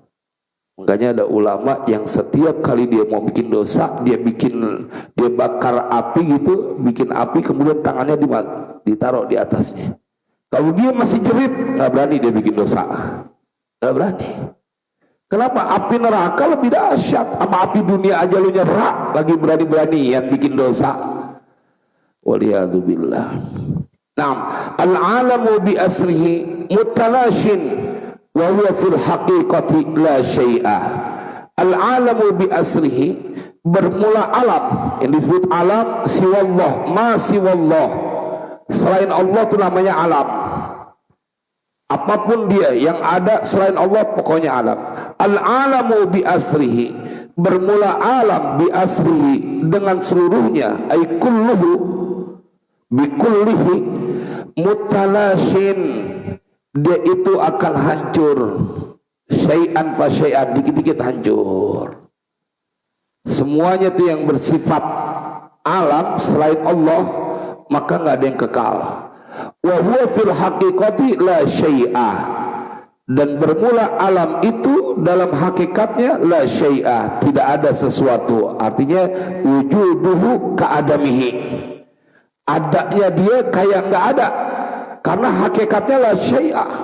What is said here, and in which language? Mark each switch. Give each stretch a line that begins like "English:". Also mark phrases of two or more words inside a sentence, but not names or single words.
Indonesian: Makanya ada ulama yang setiap kali dia mau bikin dosa, dia bakar api gitu, bikin api kemudian tangannya ditaruh di atasnya. Kalau dia masih jerit, nggak berani dia bikin dosa, nggak berani. Kenapa? Api neraka lebih dahsyat. Sama api dunia aja lu nyerah, lagi berani-berani yang bikin dosa. Waliyadzubillah.
Arabic: نعم، العالم بأسره متلاش وهو في الحقيقة لا شيء. العالم بأسره,
Indonesian: bermula alam, yang disebut alam siwallah,
Arabic: ما سوى الله,
Indonesian: selain Allah itu namanya alam. Apapun dia yang ada selain Allah pokoknya alam.
Arabic: العالم بأسره,
Indonesian: bermula alam
Arabic: بأسره
Indonesian: dengan seluruhnya,
Arabic: أي كله بكله متلاش,
Indonesian: dia itu akan hancur,
Arabic: شيئا فشيئا,
Indonesian: dikit-dikit hancur. Semuanya itu yang bersifat alam selain Allah maka nggak ada yang kekal.
Arabic: وهو في الحقيقة لا شيء,
Indonesian: dan bermula alam itu dalam hakikatnya
Arabic: لا شيء,
Indonesian: tidak ada sesuatu. Artinya
Arabic: وجوده كعدمه,
Indonesian: adanya dia kayak nggak ada, karena hakikatnya
Arabic: لا شيء.